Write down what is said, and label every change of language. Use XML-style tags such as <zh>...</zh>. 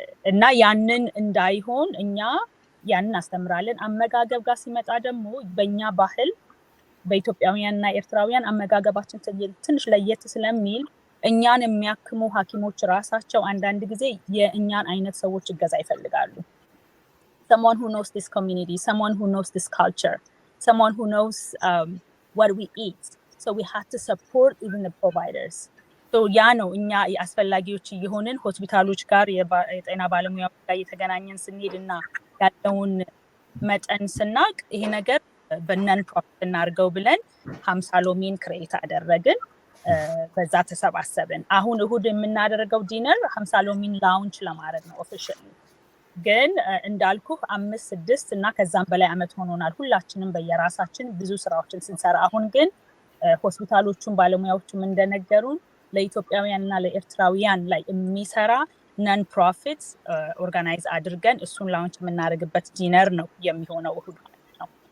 <am>እና ያንን እንዳይሆን እኛ ያንን አስተምራለን። አመጋገብ ጋር ሲመጣ ደግሞ በእኛ ባህል በኢትዮጵያውያንና ኤርትራውያን አመጋገባችን ትንሽ ለየት ስለሚል እኛን የሚያክሙ ሐኪሞች ራሳቸው አንዳንድ ጊዜ የእኛን አይነት ሰዎች እገዛ ይፈልጋሉ።</am> <en>someone who knows this community, someone who knows this culture, someone who knows what we eat. So we have to support even the providers.</en> <am>So ያ ነው እኛ አስፈላጊዎች የሆንን ሆስፒታሎች ጋር የጤና ባለሙያዎች ጋር የተገናኘን ስንሄድና ያለውን መጠን ስናቅ ይሄ ነገር በነን ፕሮፊት እናርገው ብለን 50 ሎሚን ክሬት አደረግን። በዛ ተሰባሰብን። አሁን እሁድ የምናደርገው ዲነር 50 ሎሚን ላውንች ለማድረግ ነው ኦፊሻሊ። ግን እንዳልኩ 5 6 እና ከዛም በላይ አመት ሆኖናል ሁላችንም በየራሳችን ብዙ ስራዎችን ስንሰራ። አሁን ግን ሆስፒታሎቹን ባለሙያዎቹም እንደነገሩን ለኢትዮጵያውያንና ለኤርትራውያን ላይ የሚሰራ ነን ፕሮፊት ኦርጋናይዝ አድርገን እሱን ላውንች የምናደርግበት ዲነር ነው የሚሆነው እሁድ ማለት ነው።</am>